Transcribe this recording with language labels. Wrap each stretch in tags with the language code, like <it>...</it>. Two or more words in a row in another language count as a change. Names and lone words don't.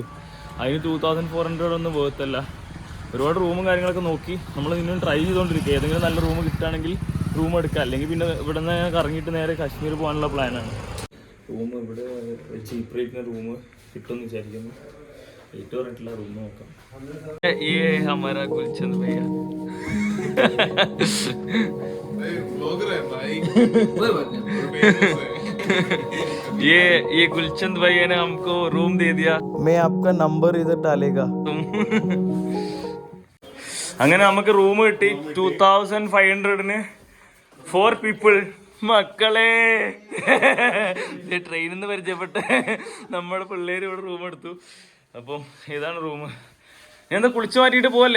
<ml>അതിന് 2400 ഒന്നും വേർത്തല്ല. ഒരുപാട് റൂമും കാര്യങ്ങളൊക്കെ നോക്കി നമ്മൾ ഇന്നും ട്രൈ ചെയ്തുകൊണ്ടിരിക്കുക. ഏതെങ്കിലും നല്ല റൂം കിട്ടുകയാണെങ്കിൽ റൂം എടുക്കുക, അല്ലെങ്കിൽ പിന്നെ ഇവിടെ നിന്ന് കറങ്ങിയിട്ട് നേരെ കാശ്മീർ പോകാനുള്ള പ്ലാനാണ്. റൂം ഇവിടെ ചീപ്പ് റേറ്റിന് റൂം കിട്ടുമെന്ന് വിചാരിക്കുന്നു. റേറ്റ് പറഞ്ഞിട്ടുള്ള റൂം നോക്കാം.</ml> <hi>ये गुलचंद भैया ने हमको रूम दे दिया. मैं आपका नंबर इधर डालेगा.</hi> <ml>അങ്ങനെ നമുക്ക് റൂം കിട്ടി 2500 4 പീപ്പിൾ. മക്കളെ ട്രെയിനിൽ നിന്ന് പരിചയപ്പെട്ട് നമ്മുടെ പിള്ളേര് ഇവിടെ റൂം എടുത്തു. അപ്പം ഇതാണ് റൂം. ഞാൻ എന്താ കുളിച്ചു മാറ്റിയിട്ട് പോവല്ലേ?</ml>